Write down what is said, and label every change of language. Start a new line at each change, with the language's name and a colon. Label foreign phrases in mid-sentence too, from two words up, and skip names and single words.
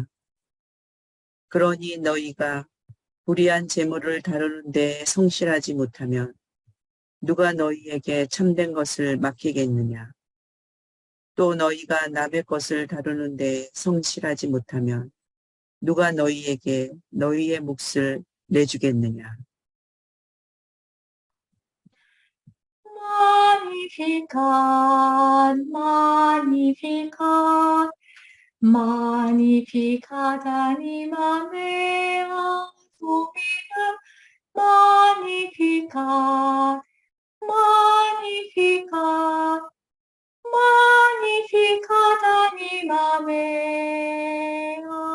Korean: 그러니 너희가 불의한 재물을 다루는 데 성실하지 못하면 누가 너희에게 참된 것을 맡기겠느냐? 또 너희가 남의 것을 다루는 데 성실하지 못하면 누가 너희에게 너희의 몫을 내주겠느냐?
Latin: Magnificat, Magnificat, Magnificat anima mea, Dominum, Magnificat, Magnificat, Magnificat anima mea.